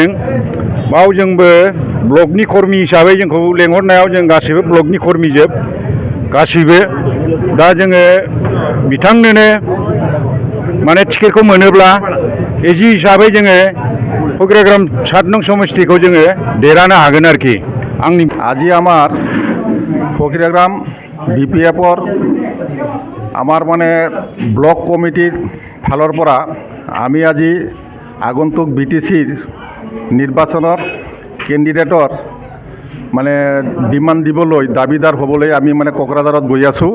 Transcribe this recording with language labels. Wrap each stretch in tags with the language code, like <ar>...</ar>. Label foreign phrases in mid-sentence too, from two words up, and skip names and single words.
<brx>बाव जोंबो ब्लकनि कर्मि हिसाबै जोंखौ लेंहरनायाव जों गासैबो ब्लकनि कर्मिजोब गासैबो दा जोङो बिथांनोनो माने टिकेटखौ मोनोब्ला एजि हिसाबै जोङो फकिराग्राम 7 नं समस्तिखौ जोङो देरहानो हागोन आरोखि।</brx> <as>আজি আমার ফকিরাগ্রাম বিপিএফর আমার মানে ব্লক কমিটির ফালৰ পৰা আমি আজি আগন্তুক বিটিচিৰ নিৰ্বাচনৰ কেণ্ডিডেটৰ মানে ডিমাণ্ড দিবলৈ দাবীদাৰ হ'বলৈ আমি মানে কোকৰাঝাৰত গৈ আছোঁ।</as>